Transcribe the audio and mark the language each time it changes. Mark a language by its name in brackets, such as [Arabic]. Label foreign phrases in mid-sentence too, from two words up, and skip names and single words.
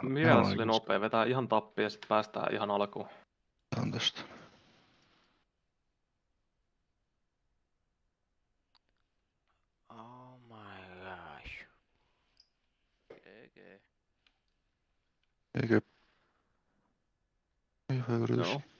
[Finnish] vielä se oli nopea, vetää ihan tappia ja sit päästään ihan alkuun. On tästä. [English] Oh my gosh. GG. [Finnish] Eikö? Hyvä yritys. Joo.